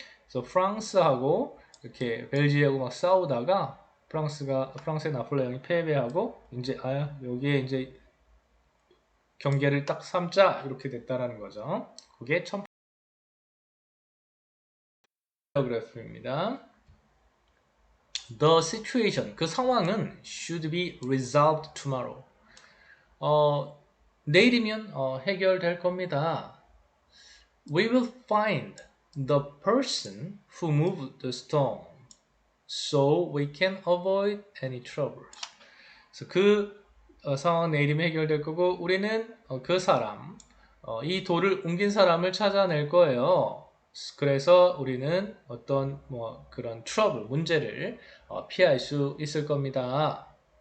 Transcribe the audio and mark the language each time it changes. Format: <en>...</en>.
<ko>그래서 프랑스하고 이렇게 벨기에하고 막 싸우다가 프랑스의 나폴레옹이 패배하고 이제 여기에 이제 경계를 딱 삼자 이렇게 됐다라는 거죠. 그게 paragraph입니다.</ko> <en>The situation,</en> <ko>그 상황은</ko> <en>should be resolved tomorrow.</en> <ko>내일이면 해결될 겁니다.</ko> <en>We will find the person who moved the stone, so we can avoid any trouble.</en> <ko>그래서 그 상황 내일이면 해결될 거고 우리는 그 사람, 이 돌을 옮긴 사람을 찾아낼 거예요. 그래서 우리는 어떤 그런 트러블, 문제를 피할 수 있을 겁니다.</ko>